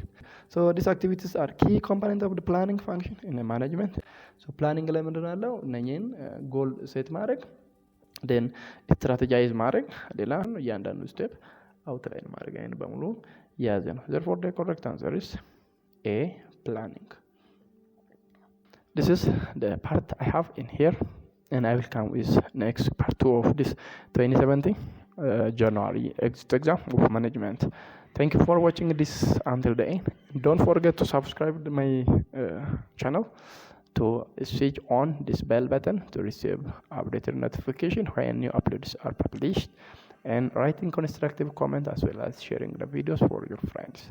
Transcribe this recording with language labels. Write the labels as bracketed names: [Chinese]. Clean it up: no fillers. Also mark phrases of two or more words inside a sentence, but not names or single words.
[English] So these activities are key component of the planning function in the management. So planning [Amharic] ላይ ምንድን አለው? እነኚህን [English] goal set [Amharic] ማድረግ፣ [English] then strategize [Amharic] ማድረግ፣ ሌላ እያንዳንዱ [English] step outline [Amharic] ማድረግ አይን በሙሉ የያዘ ነው። [English] Therefore the correct answer is A, planning. This is the part I have in here, and I will come with next part 2 of this 2017 January exam of management. Thank you for watching this until the end. Don't forget to subscribe to my channel, to switch on this bell button to receive updated notification when new uploads are published, and writing constructive comment as well as sharing the videos for your friends.